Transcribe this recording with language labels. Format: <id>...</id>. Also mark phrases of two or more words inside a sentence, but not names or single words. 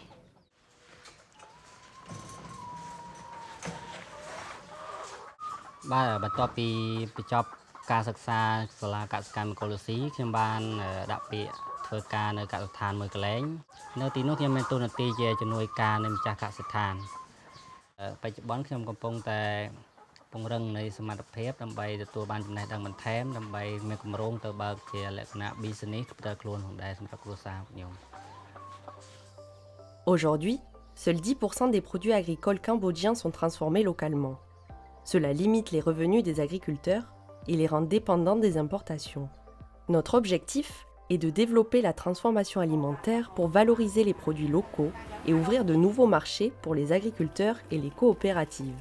<km>បន្ទាប់ពីបញ្ចប់ការសិក្សាសាលាកសិកម្មអេកូឡូស៊ីខ្ញុំបានដាក់ពាក្យធ្វើការនៅកសិដ្ឋានមួយកន្លែងនៅទីនោះខ្ញុំមានតួនាទីជាជំនួយការនៅម្ចាស់កសិដ្ឋានបច្ចុប្បន្នខ្ញុំកំពុងតែពង្រឹងនៃសមត្ថភាពដើម្បីទទួលបានចំណេះដឹងបន្ថែមដើម្បីមានគម្រោងទៅបើកជាលក្ខណៈ business ផ្ទាល់ខ្លួនផងដែរសម្រាប់គ្រួសារខ្ញុំ</km> <fr>Aujourd'hui, seuls 10% des produits agricoles cambodgiens sont transformés localement. Cela limite les revenus des agriculteurs et les rend dépendants des importations. Notre objectif est de développer la transformation alimentaire pour valoriser les produits locaux et ouvrir de nouveaux marchés pour les agriculteurs et les coopératives.</fr>